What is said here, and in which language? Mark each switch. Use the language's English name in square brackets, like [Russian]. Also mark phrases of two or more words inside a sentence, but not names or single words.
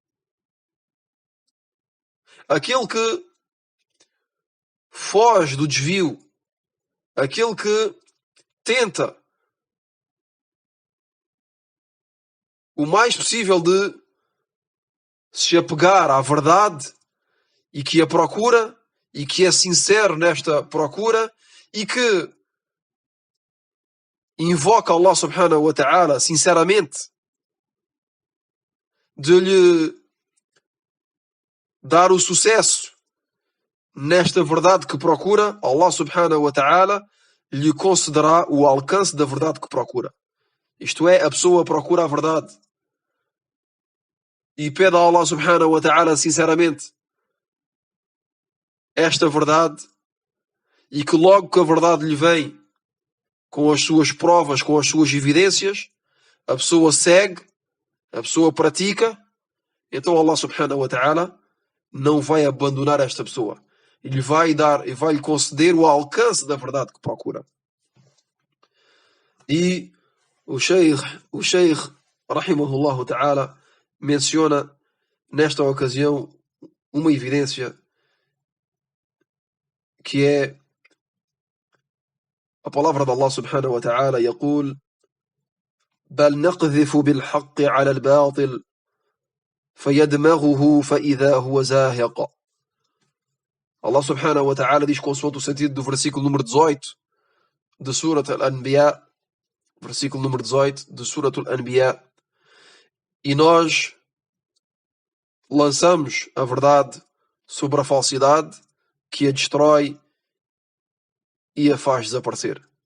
[Portuguese] aquele que foge do desvio, aquele que tenta o mais possível de se apegar à verdade e que a procura e que é sincero nesta procura e que invoca Allah [Arabic] سبحانه وتعالى [Portuguese] sinceramente de lhe dar o sucesso nesta verdade que procura, Allah [Arabic] سبحانه وتعالى [Portuguese] lhe concederá o alcance da verdade que procura. Isto é, a pessoa procura a verdade e pede a Allah [Arabic] سبحانه وتعالى [Portuguese] sinceramente esta verdade e que logo que a verdade lhe vem com as suas provas, com as suas evidências, a pessoa segue, a pessoa pratica, então Allah [Arabic] سبحانه وتعالى [Portuguese] não vai abandonar esta pessoa. Ele vai dar e vai lhe conceder o alcance da verdade que procura. E o Sheikh [Arabic] رحمه الله تعالى [Portuguese] menciona nesta ocasião uma evidência que é a palavra de Allah [Arabic] سبحانه وتعالى يقول بل نقذف بالحق على الباطل فيدمغه فإذا هو زاهق. [Portuguese] Allah [Arabic] سبحانه وتعالى [Portuguese] diz consoante o sentido do versículo número 18 de Surat Al-Anbiya, versículo número 18 de Surat Al-Anbiya, e nós lançamos a verdade sobre a falsidade que a destrói e a faz desaparecer.